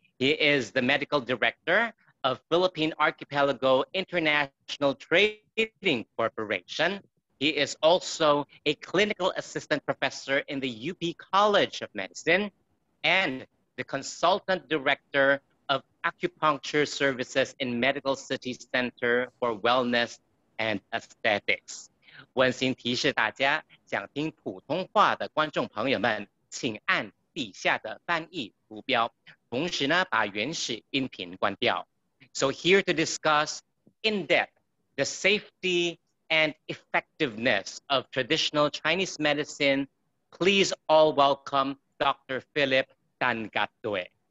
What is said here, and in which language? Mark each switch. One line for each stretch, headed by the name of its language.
English: He is the medical director of Philippine Archipelago International Trading Corporation. He is also a clinical assistant professor in the UP College of Medicine and the consultant director of acupuncture services in Medical City Center for Wellness and Aesthetics.
Chinese: 温馨提示大家，想听普通话的观众朋友们，请按底下的翻译图标，同时呢，把原始音频关掉。
English: So here to discuss in depth the safety and effectiveness of traditional Chinese medicine, please all welcome Dr. Philip Tangatue.